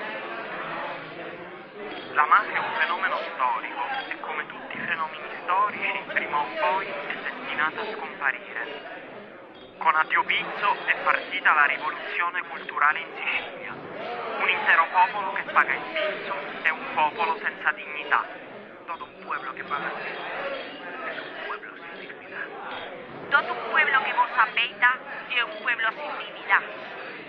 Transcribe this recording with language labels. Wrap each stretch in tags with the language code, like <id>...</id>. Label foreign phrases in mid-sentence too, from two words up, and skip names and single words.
<it>La mafia è un fenomeno storico e come tutti i fenomeni storici, prima o poi è destinata a scomparire. Con Addio Pizzo è partita la rivoluzione culturale in Sicilia. Un intero popolo che paga il pizzo è un popolo senza dignità.</it> <es>Todo un pueblo que paga el pizzo es un pueblo sin dignidad. Todo un pueblo que goza peita es un pueblo sin dignidad.</es>